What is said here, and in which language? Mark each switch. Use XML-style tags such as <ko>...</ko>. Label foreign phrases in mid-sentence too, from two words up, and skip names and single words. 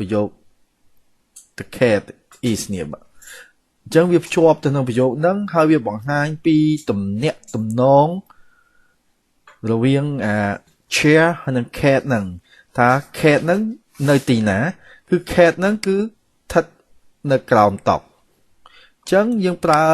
<km>យោគ</km> <en>the cat is</en> <km>នេះបាទអញ្ចឹងវាភ្ជាប់ទៅនឹងប្រយោគហ្នឹងហើយវាបង្ហាញពីទំនាក់ទំនងរវាងchair ហើយនិង cat ហ្នឹងថា cat ហ្នឹងនៅទីណាគឺ cat ហ្នឹងគឺស្ថិតនៅក្រោមតុអញ្ចឹងយើងប្រើ</km>